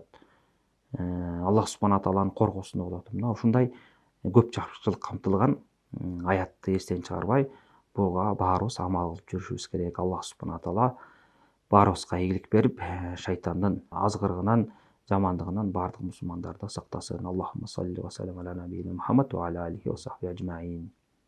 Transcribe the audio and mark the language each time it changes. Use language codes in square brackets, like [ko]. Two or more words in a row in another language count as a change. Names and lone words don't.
[ky] Аллах субхана тааланын коргоосунда болот. Мына ушундай көп жакшылык камтылган аятты эстен чыгарбай, буга баарыбыз амал кылып жүрүшүбүз керек. Аллах субхана таала баарыбызга ийгилик берип, шайтандын азгырыгынан, жамандыгынан баардык мусулмандарды сактасын. [ar] اللهم صل وسلم على نبينا محمد وعلى آله وصحبه أجمعين.